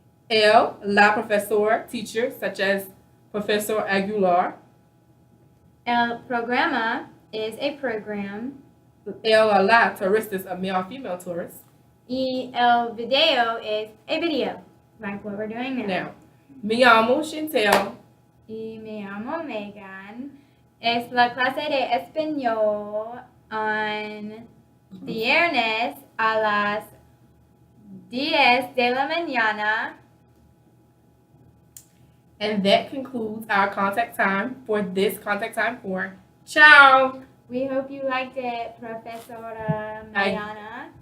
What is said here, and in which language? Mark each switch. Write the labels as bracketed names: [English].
[English] La profesor, teacher, such as Professor Aguilar. El programa is a program. La tourist is a male or female tourist. Y el video is a video, like what we're doing now. Now, [Spanish] me llamo Chantel. Y me llamo Meagan. Es la clase de español [English] on [Spanish] viernes a las 10 de la mañana. [English] And that concludes our contact time for this contact time 4. Ciao! We hope you liked it, Professora Mariana.